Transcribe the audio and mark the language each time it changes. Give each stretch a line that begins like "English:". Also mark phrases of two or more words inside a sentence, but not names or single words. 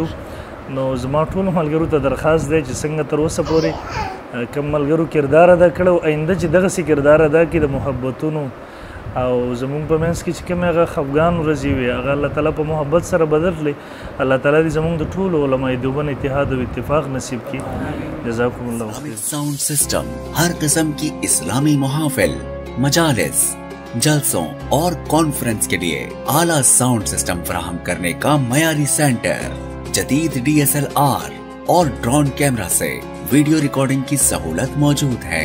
Pashto: نو زما ټولو ملګرو ته درخواست دی چې څنګه تر اوسه پورې کوم ملګرو کردار ادا کړی او آینده چې دغسې کردار ادا کړي د محبتونو او زمونږ په منځ کې چې کومې هغه خفګان ورځې وي هغه الله تعالی په محبت سره بدل کړي. الله تعالی دې زمونږ د ټولو علمای دیوبند اتحاد او اتفاق نصیب کړي.
Arabic: جزاکم الله خیر.
English: sound system
Urdu: ہر قسم کی اسلامی محافل، مجالس، جلسوں اور کانفرنس کے لیے اعلیٰ
English: sound system
Urdu: فراہم کرنے کا معیاری سینٹر، جدید DSLR اور
English: drone camera
Urdu: سے
English: video recording
Urdu: کی سہولت موجود ہے.